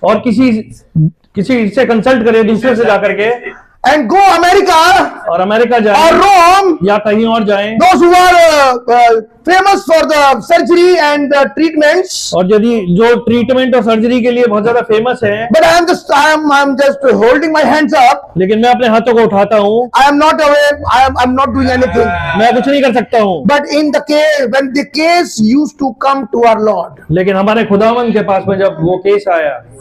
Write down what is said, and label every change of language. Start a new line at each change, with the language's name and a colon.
Hindi: और किसी से कंसल्ट करें दूसरे से जाकर के,
English: and go America
Hindi: और अमेरिका
English: or
Hindi: जाएं
English: Rome,
Hindi: या कहीं और जाएं,
English: those who are famous for the surgery and the treatments.
Hindi: और यदि जो ट्रीटमेंट और सर्जरी के लिए बहुत ज्यादा फेमस है,
English: But I'm just holding my hands up.
Hindi: लेकिन मैं अपने हाथों को उठाता हूँ,
English: I am not aware. I'm not doing anything.
Hindi: मैं कुछ नहीं कर सकता हूँ।
English: But in the case, when the case used to come to our Lord,
Hindi: लेकिन हमारे खुदावन के पास में जब वो केस आया,